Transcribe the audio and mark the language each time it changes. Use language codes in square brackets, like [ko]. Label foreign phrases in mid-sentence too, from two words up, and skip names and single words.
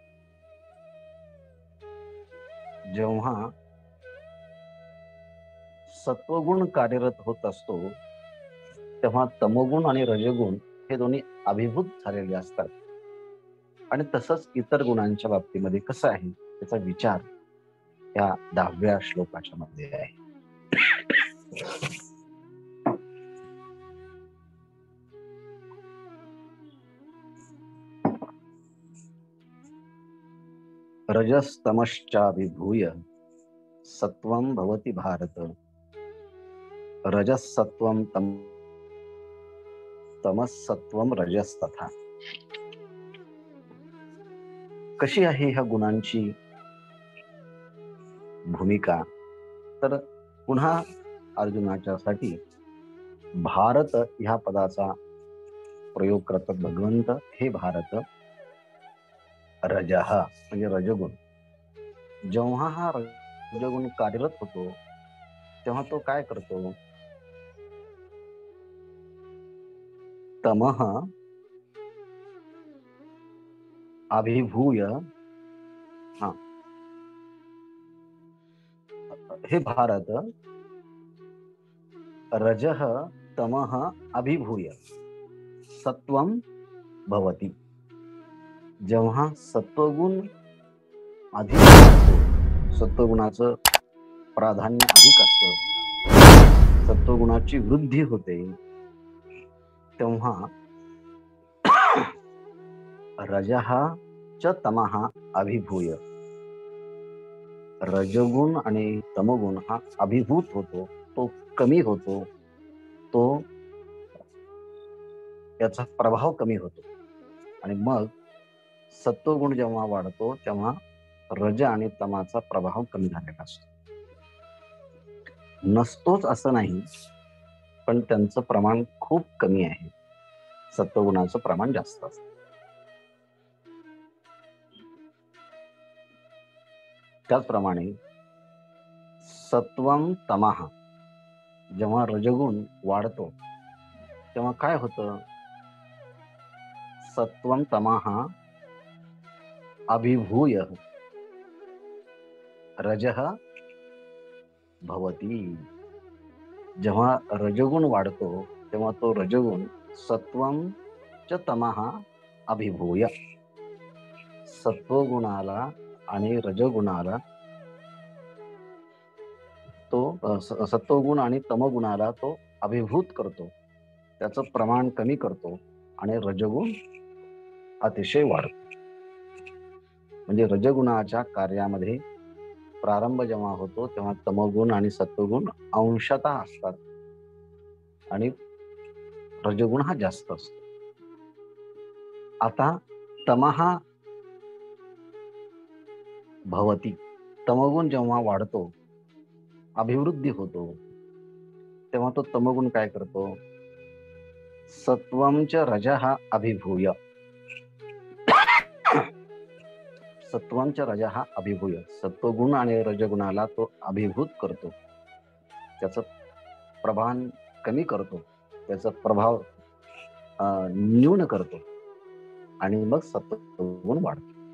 [mr] जेव्हा सत्वगुण कार्यरत होत असतो तेव्हा तमोगुण आणि रजगुण हे दोन्ही अभिभूत झालेले असतात. आणि तसंच इतर गुणांच्या बाबतीमध्ये कसं आहे त्याचा विचार या 10व्या श्लोकाच्या मध्ये आहे. [sa] रजस्तमश्चाभिभूय सत्वं भवति भारत, रजसत्वं तमसत्वं रजस्तथा. [mr] कशी आहे ह्या गुणांची भूमिका? तर पुन्हा अर्जुनाच्यासाठी भारत ह्या पदाचा प्रयोग करतात भगवंत. हे भारत, रजः म्हणजे रजगुण. जेव्हा हा रजगुण कार्यरत होतो तेव्हा तो काय करतो? [sa] तमः अभिभूय, हे भारत, रजः तमः अभिभूय सत्वं भवति. [mr] जेव्हा सत्वगुण अधिक असतो, सत्वगुणाचं प्राधान्य अधिक असतं, सत्वगुणाची वृद्धी होते, तेव्हा [sa] रजः च तमः अभिभूय, [mr] रजगुण आणि तमगुण हा अभिभूत होतो, तो कमी होतो, तो याचा प्रभाव कमी होतो. आणि मग सत्वगुण जेव्हा वाढतो तेव्हा रज आणि तमाचा प्रभाव कमी झालेला असतो. नसतोच असं नाही, पण त्यांचं प्रमाण खूप कमी आहे. सत्वगुणाचं प्रमाण जास्त असतं. त्याचप्रमाणे [sa] सत्वं तमः, [mr] जेव्हा रजगुण वाढतो तेव्हा काय होतं? [sa] सत्वं तमः अभिभूय रजः भवति. [mr] जेव्हा रजगुण वाढतो तेव्हा तो रजगुण [sa] सत्वं च तमः अभिभूय, [mr] सत्वगुणाला आणि रजगुणाला, तो सत्वगुण आणि तमगुणाला तो अभिभूत करतो, त्याचं प्रमाण कमी करतो आणि रजगुण अतिशय वाढतो. म्हणजे रजगुणाच्या कार्यामध्ये प्रारंभ जेव्हा होतो तेव्हा तमगुण आणि सत्वगुण अंशतः असतात आणि रजगुण हा जास्त असतो. [sa] आता तमः भवति, [mr] तमगुण जेव्हा वाढतो, अभिवृद्धी होतो, तेव्हा तो तमगुण काय करतो? [sa] सत्वं च रजः अभिभूय, सत्वं च रजः अभिभूय, [mr] सत्वगुण आणि रजगुणाला तो अभिभूत करतो, त्याचं प्रभान कमी करतो, त्याचा प्रभाव न्यून करतो आणि मग सत्वगुण वाढतो.